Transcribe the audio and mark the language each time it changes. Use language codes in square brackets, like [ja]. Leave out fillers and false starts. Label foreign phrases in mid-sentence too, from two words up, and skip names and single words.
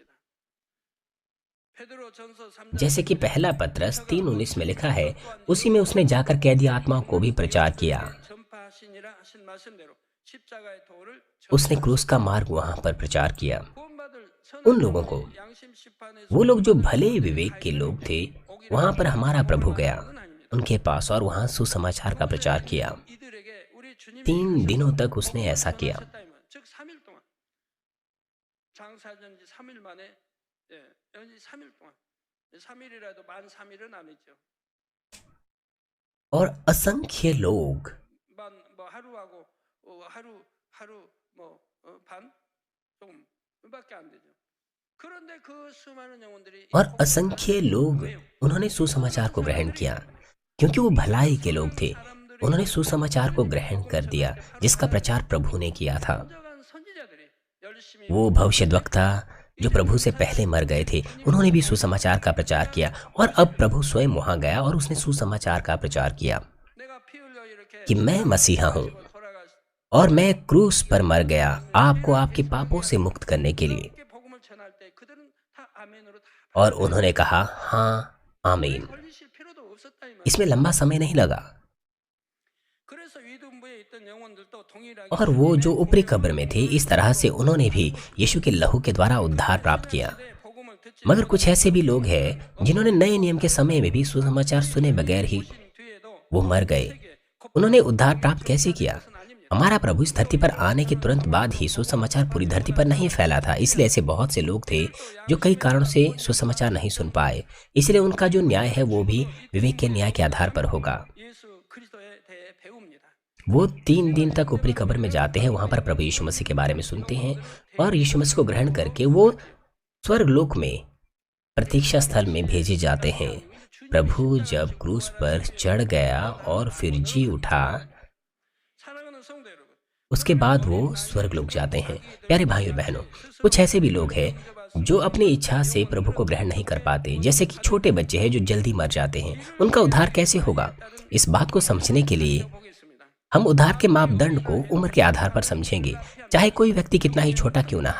[hi] जैसे कि पहला पत्रस 3:19 में लिखा है, उसी में उसने जाकर कैदी आत्माओं को भी प्रचार किया। उसने क्रूस का मार्ग वहां पर प्रचार किया। उन लोगों को, वो लोग जो भले विवेक के लोग थे, वहां पर हमारा प्रभु गया। उनके पास और वहां सुसमाचार का प्रचार किया। [ko] 이들에게 우리 주님이 [hi] 3 दिनों तक उसने ऐसा किया। [ko] 하셨다면, 즉 3일 동안 장사전 지 3일 만에 연지 3일 동안 3일이라도 만 3일은 아니죠. [hi] और असंख्य लोग [ko] 뭐 하루하고 하루 반 조금밖에 안 되죠. 그런데 그 수많은 영혼들이 [hi] और असंख्य लोग उन्होंने सुसमाचार को ग्रहण किया, क्योंकि वो भलाई के लोग थे। उन्होंने सुसमाचार को ग्रहण कर दिया जिसका प्रचार प्रभु ने किया था। [ko] 진정한 선지자들이 열심히 [hi] वो भविष्यद्वक्ता जो प्रभु से पहले मर गए थे, उन्होंने भी सुसमाचार का प्रचार किया और अब प्रभु स्वयं वहां गया और उसने सुसमाचार का प्रचार किया [ko] 내가 피 흘려 이렇게 [hi] कि मैं मसीहा हूँ [ko] 돌아가 [hi] और मैं क्रूस पर मर गया आपको आपके पापों से मुक्त करने के लिए। [ko] 이렇게 복음을 전할 때 그들은 다 아멘으로 다 [hi] और उन्होंने कहा हाँ आमीन। [ko] 걸리실 필요도 없었다 이 말. [hi] इसमें लंबा समय नहीं लगा। [ko] 그래서 위둔부에 있던 영혼들도 동일하게 [hi] और वो जो ऊपरी कब्र में थे, इस तरह से उन्होंने भी यीशु के लहू के द्वारा उद्धार प्राप्त किया। [ko] 복음을 듣지 [hi] मगर कुछ ऐसे भी लोग हैं जिन्होंने नए नियम के समय में भी सुसमाचार सुने बगैर ही [ko] 뒤에도 [hi] वो मर गए। उन्होंने उद्धार प्राप्त कैसे किया? हमारा प्रभु इस धरती पर आने के तुरंत बाद ही सुसमाचार पूरी धरती पर नहीं फैला था, इसलिए ऐसे बहुत से लोग थे जो कई कारणों से सुसमाचार नहीं सुन पाए। इसलिए उनका जो न्याय है वो भी विवेक के न्याय के आधार पर होगा। [ko] 예수 그리스도에 대해 배웁니다. [hi] वो 3 दिन तक ऊपरी कब्र में जाते हैं, वहां पर प्रभु यीशु मसीह के बारे में सुनते हैं और यीशु मसीह को ग्रहण करके वो स्वर्गलोक में प्रतीक्षा स्थल में भेजे जाते हैं। प्रभु जब क्रूस पर चढ़ गया और फिर जी उठा, [ko] 사랑하는 성도 여러분, [hi] उसके बाद वो स्वर्गलोक जाते हैं। प्यारे भाई और बहनों, कुछ ऐसे भी लोग हैं जो अपनी इच्छा से प्रभु को ग्रहण नहीं कर पाते, जैसे कि छोटे बच्चे हैं जो जल्दी मर जाते हैं। उनका उद्धार कैसे होगा? इस बात को समझने के लिए [ko] 보겠습니다. [hi] हम उद्धार के मापदंड को उम्र के आधार पर समझेंगे। चाहे कोई व्यक्ति कितना ही छोटा क्यों ना हो,